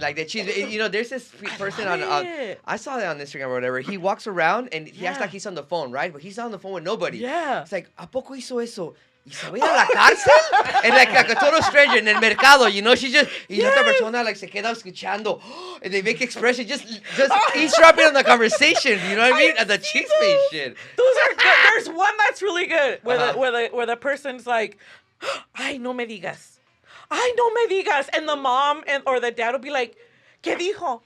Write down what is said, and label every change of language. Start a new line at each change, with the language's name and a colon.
English: Like that she's, there's this person on I saw that on Instagram or whatever. He walks around and he acts like he's on the phone, right? But he's on the phone with nobody. Yeah. It's like,
Spanish: ¿a poco hizo eso? ¿Y se va a ir a la cárcel?
English: And like a total stranger in
Spanish: el mercado,
English: she just,
Spanish: y la otra persona
English: like
Spanish: se queda escuchando.
English: And they make expression, just eavesdropping on the conversation, you know what I mean? And the cheese face shit. Those are good. There's one that's really good where the person's like,
Spanish: ay, no me digas. Ay, no me digas.
English: And the mom or the dad will be like,
Spanish: ¿qué dijo?